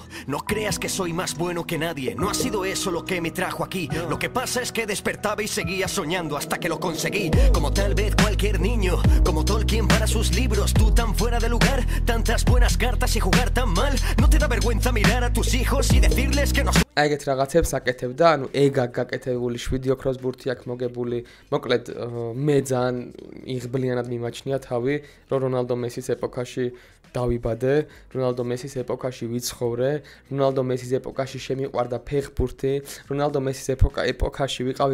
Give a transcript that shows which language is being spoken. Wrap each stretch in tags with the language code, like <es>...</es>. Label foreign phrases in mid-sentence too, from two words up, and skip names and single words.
<es>No creas que soy más bueno que nadie. No ha sido eso lo que me trajo aquí. Lo que pasa es que despertaba y seguía soñando hasta que lo conseguí. Como tal vez cualquier niño, como Tolkien para sus libros. Tú tan fuera de lugar, tantas buenas cartas y jugar tan mal. No te da vergüenza mirar a tus hijos y decirles que no.</es> <ka>Ეგეთ რაღაცებს აკეთებდა, ანუ ეგ გაკეთებული 7 ოქროს ბურთი აქვს მოგებული. მოკლედ მე ძალიან იღბლიანად მიმაჩნია თავი, რომ რონალდო მესის ეპოქაში დავიბადე, რონალდო მესის ეპოქაში ვიცხოვრე, რონალდო მესის ეპოქაში შემიყვარდა ფეხბურთი, რონალდო მესის ეპოქაში ვიყავი</ka>